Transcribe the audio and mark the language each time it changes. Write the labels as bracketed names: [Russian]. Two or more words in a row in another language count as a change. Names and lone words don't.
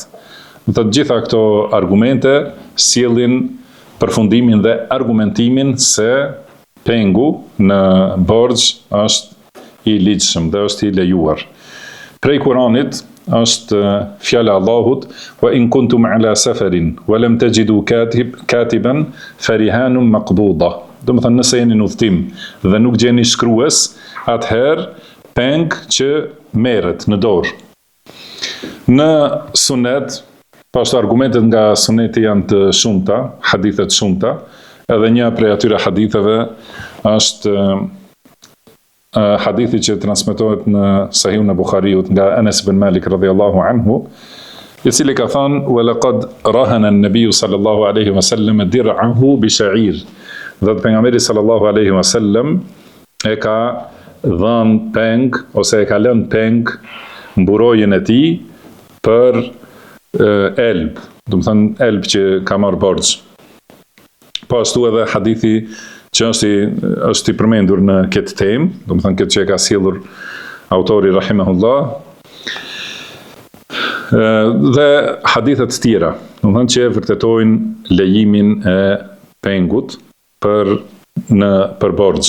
[Albanian] Të gjitha këto argumente sjellin përfundimin dhe argumentimin se pengu në borxh është i ligjshëm dhe është i lejuar. Prej Kuranit është fjala e Allahut: [Arabic] "وإن كنتم على سفر ولم تجدوا كاتبا فرهان مقبوضة." [Albanian] Do të thënë nëse jeni në udhtim dhe nuk gjeni shkrues, atëherë peng që merret në dorë. Në sunet, pashtu argumentet nga suneti janë të shumta, hadithet shumta, edhe një prej atyre haditheve është hadithi që transmetohet në Sahihun e Buhariut nga Anas ibn Malik [Arabic] رضي الله عنه, [Albanian] i cili ka thënë: [Arabic] "ولقد رهن النبي صلى الله عليه وسلم درعه بشعير." [Albanian] Dhe pejgamberi [Arabic] صلى الله عليه وسلم [Albanian] e ka dhënë peng ose e ka lënë peng mburojën e tij për elb, do të thënë elb që ka marrë borxh. Po ashtu edhe hadithi që është i përmendur në këtë temë, do të thënë këtë që e ka sjellur autori rahimahullah, dhe hadithet të tjera, do të thënë që vërtetojnë lejimin e pengut për borxh.